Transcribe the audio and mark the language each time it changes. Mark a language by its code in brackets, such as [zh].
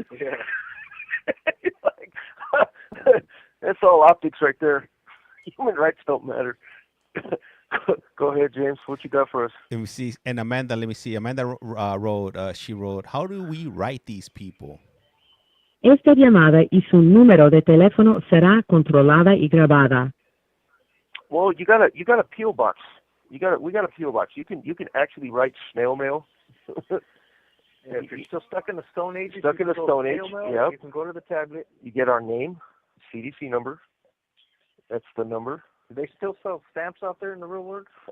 [en] Yeah, that's all optics right there. Human rights don't matter. Go ahead, James. What you got for us? Let me see. And Amanda, let me see. Amanda wrote, how do we write these people? [es] Esta llamada y su número de teléfono será controlada y grabada. [en] Well, you got a PO box. We got a PO box. You can actually write snail mail. Yeah, if you're still stuck in the Stone Age, yeah. You can go to the tablet. You get our name, CDC number. That's the number. Do they still sell stamps out there in the real world?